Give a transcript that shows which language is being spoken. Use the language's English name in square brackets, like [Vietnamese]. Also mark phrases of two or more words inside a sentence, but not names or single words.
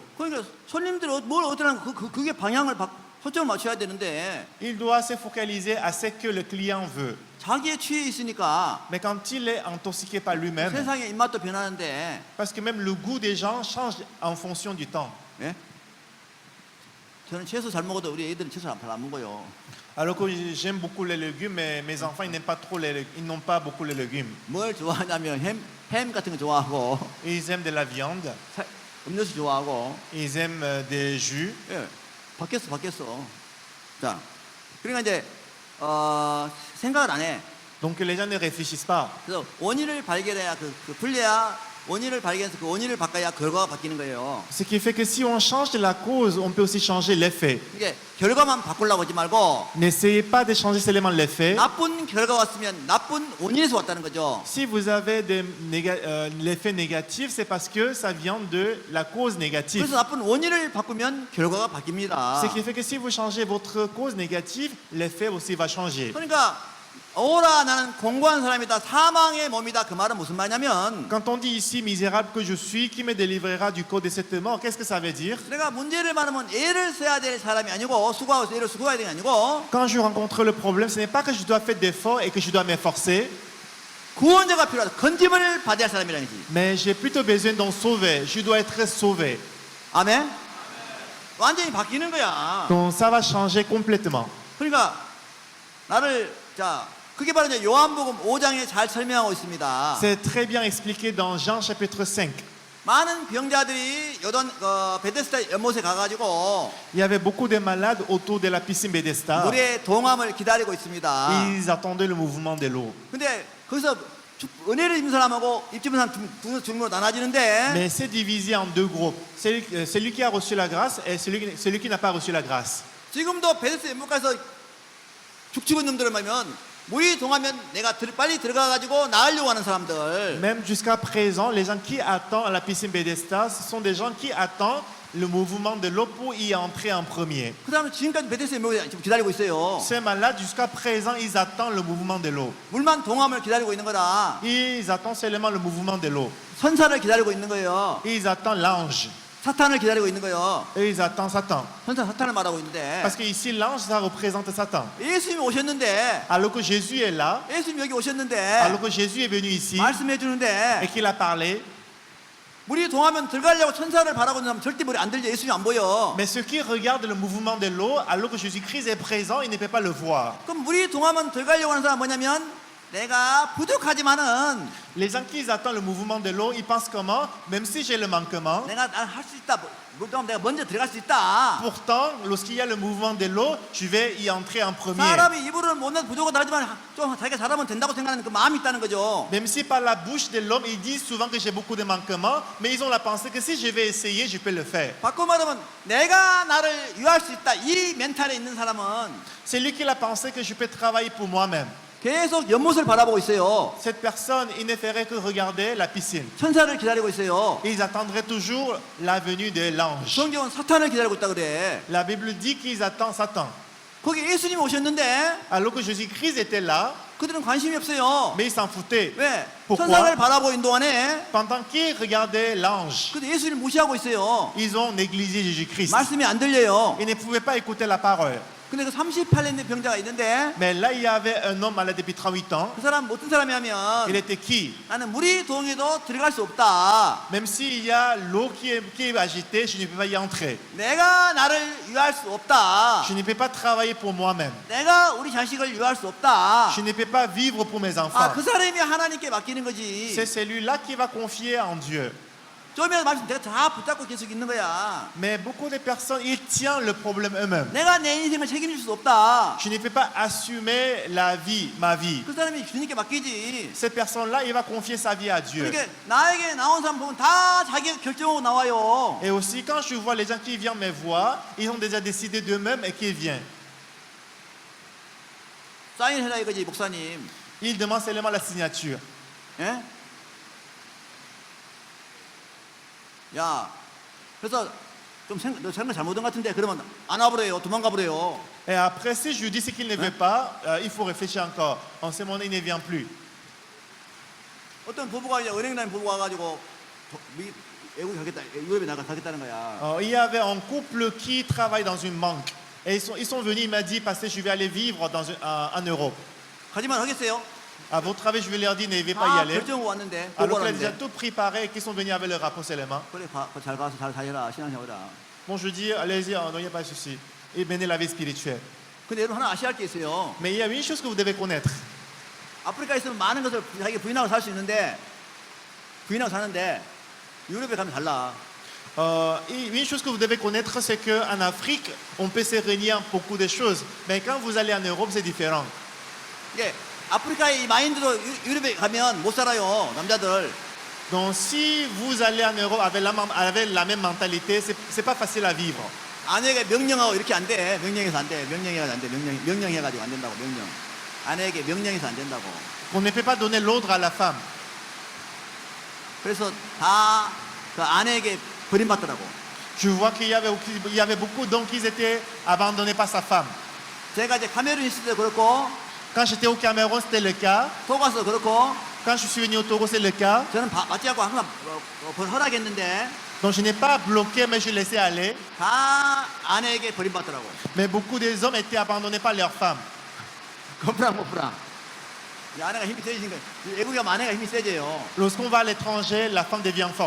[Korean] 그러니까 손님들이 뭘 어떠한 그게 방향을 초점을 맞춰야 되는데 [French] Il doit se focaliser à ce que le client veut. [Korean] 자기에 취해 있으니까 [French] Mais quand il est intoxiqué par lui-même, [Korean] 세상의 입맛도 변하는데 [French] parce que même le goût des gens change en fonction du temps. [Korean] 예? 저는 채소 잘 먹어도 우리 애들은 채소 잘 안 먹어요. [French] Alors que j'aime beaucoup les légumes, mais mes enfants, ils n'aiment pas trop ils n'ont pas beaucoup les légumes. [Korean] 뭘 좋아하냐면 햄 같은 거 좋아하고 [French] Ils aiment de la viande, [Korean] 음료수 좋아하고 [French] ils aiment des jus. [Korean] 예, 바뀌었어. 자, 그러니까 이제 생각을 안 해. [French] Donc les gens ne réfléchissent pas. [Korean] 그래서 원인을 발견해야 그 풀려야 원인을 발견해서 그 원인을 바꿔야 결과가 바뀌는 거예요. [French] Ce qui fait que si on change de la cause, on peut aussi changer l'effet. [Korean] 이게 결과만 바꾸려고 하지 말고 [French] N'essayez pas de changer seulement l'effet. [Korean] 나쁜 결과가 왔으면 나쁜 원인에서 왔다는 거죠. [French] Si vous avez l'effet négatif, c'est parce que ça vient de la cause négative. [Korean] 그래서 나쁜 원인을 바꾸면 결과가 바뀝니다. [French] Ce qui fait que si vous changez votre cause négative, l'effet aussi va changer. [Korean] 그러니까 오라 나는 공고한 사람이다 사망의 몸이다 그 말은 무슨 말이냐면 [French] Quand on dit ici misérable que je suis, qui me délivrera du corps de cette mort, qu'est-ce que ça veut dire? [Korean] 내가 문제를 많으면 애를 써야 될 사람이 아니고 수고하고 애를 수고해야 되는 게 아니고 [French] Quand je rencontre le problème, ce n'est pas que je dois faire d'efforts et que je dois m'efforcer, [Korean] 구원자가 필요하다 건짐을 받아야 할 사람이라는 거지. [French] mais j'ai plutôt besoin d'en sauver. Je dois être sauvé. [Korean] 아멘. 완전히 바뀌는 거야. [French] Donc ça va changer complètement. [Korean] 그러니까 나를 자 그게 바로 이제 요한복음 5장에 잘 설명하고 있습니다. [French] C'est très bien expliqué dans Jean chapitre 5. [Korean] 많은 병자들이 베데스다 연못에 가가지고 [French] Il y avait beaucoup de malades autour de la piscine Bethesda. [Korean] 물의 동함을 기다리고 있습니다. [French] Ils attendaient le mouvement de l'eau. [Korean] 근데 거기서 은혜를 입는 사람하고 입지 못한 두 종류로 나눠지는데 [French] Mais c'est divisé en deux groupes. Celui qui a reçu la grâce et celui qui n'a pas reçu la grâce. [Korean] 지금도 베데스다 연못 가서 죽치고 있는 놈들을 보면 물이 동하면 내가 빨리 들어가가지고 나으려고 하는 사람들. [French] Même jusqu'à présent, les gens qui attendent à la piscine Bethesda, ce sont des gens qui attendent le mouvement de l'eau pour y entrer en premier. [Korean] 그 사람은 지금까지 베데스다 연못에 지금 기다리고 있어요. [French] Ces malades, jusqu'à présent, ils attendent le mouvement de l'eau. [Korean] 물만 동함을 기다리고 있는 거다. [French] Ils attendent seulement le mouvement de l'eau. [Korean] 선사를 기다리고 있는 거예요. [French] Ils attendent l'ange. [Korean] 사탄을 기다리고 있는 거예요. [French] Et ils attendent Satan. [Korean] 사탄을 말하고 있는데 [French] Parce que ici, l'ange, ça représente Satan. [Korean] 예수님이 오셨는데 [French] Alors que Jésus est là, [Korean] 예수님 여기 오셨는데 [French] alors que Jésus est venu ici [Korean] 말씀해 [French] et [Korean] 주는데 [French] qu'il a parlé, [Korean] 물이 동하면 들어가려고 천사를 바라고 있는 사람 절대 물이 안 들죠. 예수님 안 보여. [French] mais ceux qui regardent le mouvement de l'eau, alors que Jésus-Christ est présent, ils ne peuvent pas le voir. [Korean] 그럼 물이 동하면 들어가려고 하는 사람 뭐냐면 내가 부족하지만은 [French] Les gens qui attendent le mouvement de l'eau, ils pensent comment? Même si j'ai le manquement, [Korean] 내가 할 수 있다. 물 동하면 내가 먼저 들어갈 수 있다. [French] pourtant, lorsqu'il y a le mouvement de l'eau, je vais y entrer en premier. [Korean] 사람이 입으로는 못난 부족하다 하지만 좀 자기가 잘하면 된다고 생각하는 그 마음이 있다는 거죠. [French] Même si par la bouche de l'homme, ils disent souvent que j'ai beaucoup de manquements, mais ils ont la pensée que si je vais essayer, je peux le faire. [Korean] 바꿔 말하면 내가 나를 유할 수 있다. 이 멘탈에 있는 사람은 [French] C'est lui qui a pensé que je peux travailler pour moi-même. [Korean] 계속 연못을 바라보고 있어요. [French] Cette personne, il ne ferait que regarder la piscine. [Korean] 천사를 기다리고 있어요. [French] Ils attendraient toujours la venue de l'ange. [Korean] 성경은 사탄을 기다리고 있다 그래. [French] La Bible dit qu'ils attendent Satan. [Korean] 거기 예수님이 오셨는데 [French] Alors que Jésus-Christ était là, [Korean] 그들은 관심이 없어요. [French] mais ils s'en foutaient. [Korean] 왜? [French] Pourquoi? [Korean] 천사를 바라보고 있는 동안에 [French] Pendant qu'ils regardaient l'ange, [Korean] 근데 예수님 무시하고 있어요. [French] ils ont négligé Jésus-Christ. [Korean] 말씀이 안 들려요. [French] Ils ne pouvaient pas écouter la parole. [Korean] 근데 그 38년 병자가 있는데 [French] Mais là, il y avait un homme malade depuis 38 ans. [Korean] 그 사람 어떤 사람이냐면 [French] Il était qui? [Korean] 나는 물이 동해도 들어갈 수 없다. [French] Même s'il y a l'eau qui est agitée, je ne peux pas y entrer. [Korean] 내가 나를 유할 수 없다. [French] Je ne peux pas travailler pour moi-même. [Korean] 내가 우리 자식을 유할 수 없다. [French] Je ne peux pas vivre pour mes enfants. [Korean] 아, 그 사람이 하나님께 맡기는 거지. [French] C'est celui-là qui va confier en Dieu. [Korean] 좀이라도 말씀 내가 다 붙잡고 계속 있는 거야. [French] Mais beaucoup de personnes, ils tiennent le problème eux-mêmes. [Korean] 내가 내 인생을 책임질 수 없다. [French] Je ne peux pas assumer la vie, ma vie. [Korean] 그 사람이 주님께 맡기지. [French] Cette personne-là, il va confier sa vie à Dieu. [Korean] 그러니까 나에게 나온 사람 보면 다 자기가 결정하고 나와요. [French] Et aussi, quand je vois les gens qui viennent me voir, ils ont déjà décidé d'eux-mêmes et qu'ils viennent. [Korean] 사인해라 이거지 목사님. [French] Ils demandent seulement la signature. [Korean] 예? 야, 그래서 너 생각 잘못한 것 같은데 그러면 안 와버려요. 도망가 버려요. [French] Et après, si je lui dis ce qu'il ne veut pas, il faut réfléchir encore. En ce moment, il ne vient plus. [Korean] 어떤 부부가 이제 은행 다니는 부부가 와가지고 외국에 가겠다, 유럽에 가겠다는 거야. [French] Il y avait un couple qui travaille dans une banque. Et ils sont venus, il m'a dit, pasteur, je vais aller vivre en Europe. [Korean] 가지만 하겠어요? [French] À votre avis, je vais leur dire, ne vais pas y [Korean] 다 [French] aller. [Korean] 결정하고 왔는데 [French] Alors [Korean] 보고 [French] qu'ils ont déjà [Korean] 왔는데 [French] tout préparé et qu'ils sont venus avec le rapport seulement. [Korean] 그래 잘 가서 잘 다녀라 신앙생활이라. [French] Bon, je dis, allez-y, non, il n'y a pas de souci. Et venez la vie spirituelle. [Korean] 근데 여러분 하나 아셔야 할 게 있어요. [French] Mais il y a une chose que vous devez connaître. [Korean] 아프리카에 있으면 많은 것을 자기 부인하고 살 수 있는데 부인하고 사는데 유럽에 가면 달라. [French] Et une chose que vous devez connaître, c'est qu'en Afrique, on peut se réunir beaucoup de choses. Mais quand vous allez en Europe, c'est différent. [Korean] 이게 아프리카의 이 마인드로 유럽에 가면 못 살아요. 남자들. [French] Donc, si vous allez en Europe avec la même mentalité, c'est pas facile à vivre. [Korean] 아내에게 명령하고 이렇게 안 돼. 명령해서 안 돼. 명령해서 안 돼. 명령해가지고 안 된다고. 명령. 아내에게 명령해서 안 된다고. [French] On ne peut pas donner l'ordre à la femme. [Korean] 그래서 다 그 아내에게 버림받더라고. [French] Je vois qu'il y avait beaucoup d'hommes qui étaient abandonnés par sa femme. [Korean] 제가 이제 카메룬 있을 때 그렇고 [French] Quand j'étais au Cameroun, c'était le cas. [Korean] 토고에서 그렇고 [French] Quand je suis venu au Togo, c'est le cas. [Korean] 저는 맞지 않고 항상 허락했는데 [French] Donc, je n'ai pas bloqué, mais je laissais aller. [Korean] 다 아내에게 버림받더라고. [French] Mais beaucoup des hommes étaient abandonnés par leurs femmes. 건프랑 못프랑. [Korean] 이 아내가 힘이 세지니까 외국에 가면 아내가 힘이 세져요. [French] Lorsqu'on va à l'étranger, la femme devient forte.